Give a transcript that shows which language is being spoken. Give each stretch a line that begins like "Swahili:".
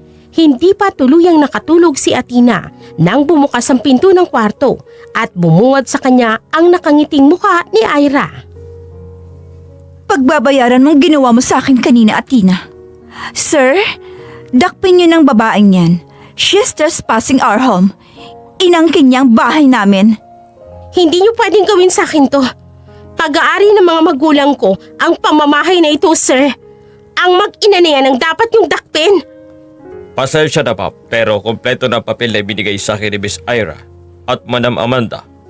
Filipino: Hindi pa tuluyang nakatulog si Athena nang bumukas ang pinto ng kwarto at bumungad sa kanya ang nakangiting mukha ni Ira. Pagbabayaran mong ginawa mo sa akin kanina, Athena. Sir, dakpin niyo ng babaeng yan.
English: She's trespassing our home.
Filipino: Inangkin niyang bahay namin. Hindi niyo pwedeng gawin sa akin to. Pag-aari ng mga magulang ko ang pamamahay na ito, sir. Ang mag-ina na yan ang dapat yung dakpin. Pasensya na pa, pero kompleto na papel na ibinigay sa akin ni Miss Ira at Madam Amanda.